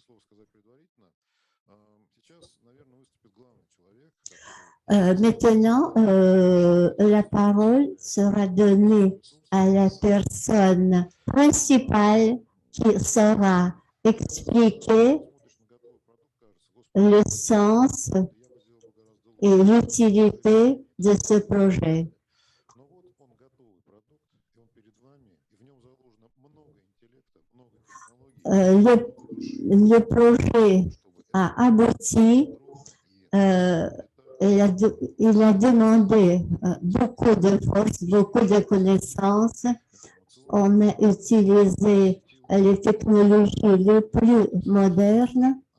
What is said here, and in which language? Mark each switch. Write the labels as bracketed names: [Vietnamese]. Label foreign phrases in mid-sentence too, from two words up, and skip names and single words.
[French] Maintenant, la parole sera donnée à la personne principale qui saura expliquer le sens et l'utilité de ce projet. [Russian] Но вот он готовый продукт, и он перед вами, и в нем заложено много интеллекта, много технологий. [French] Le projet a abouti, il a demandé beaucoup de force, beaucoup de connaissances. On a utilisé les technologies les plus modernes.